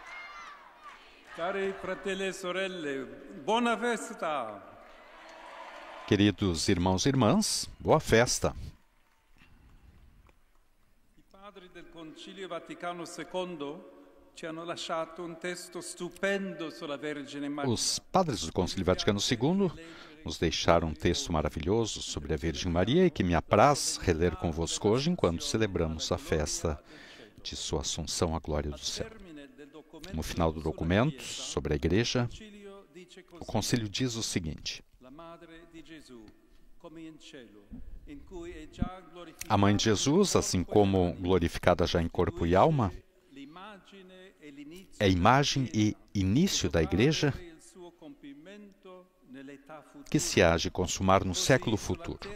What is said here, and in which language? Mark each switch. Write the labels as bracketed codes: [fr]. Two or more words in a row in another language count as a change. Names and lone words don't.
[it] Cari fratelli e sorelle, buona festa! [pt] Queridos irmãos e irmãs, boa festa. [it] I padri del Concilio Vaticano II ci hanno lasciato un testo stupendo sulla Vergine Maria. [pt] Os padres do Concílio Vaticano II nos deixaram um texto maravilhoso sobre a Virgem Maria e que me apraz reler convosco hoje enquanto celebramos a festa de sua Assunção à glória do céu. No final do documento sobre a Igreja, o Concílio diz o seguinte: a Mãe de Jesus, assim como glorificada já em corpo e alma, é imagem e início da Igreja que se há de consumar no século futuro.